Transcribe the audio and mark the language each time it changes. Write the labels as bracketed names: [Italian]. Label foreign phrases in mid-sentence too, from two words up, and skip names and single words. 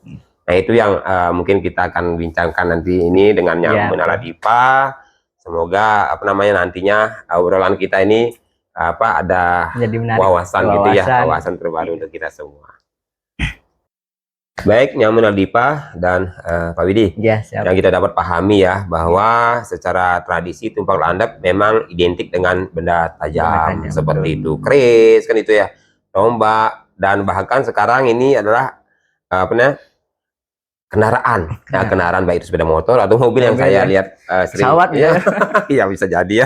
[Indonesian] Nah, itu yang mungkin kita akan bincangkan nanti ini dengan Nyamu Naladipa. semoga nantinya obrolan kita ini ada wawasan gitu ya, wawasan terbaru untuk kita semua. Baik, Nyamun Aldipa dan Pak Widi, yang kita dapat pahami ya bahwa secara tradisi tumpak landap memang identik dengan benda tajam seperti itu, keris kan itu ya, tombak, dan bahkan sekarang ini adalah kendaraan baik itu sepeda motor atau mobil yang saya lihat sering pesawat ya. Iya bisa jadi ya.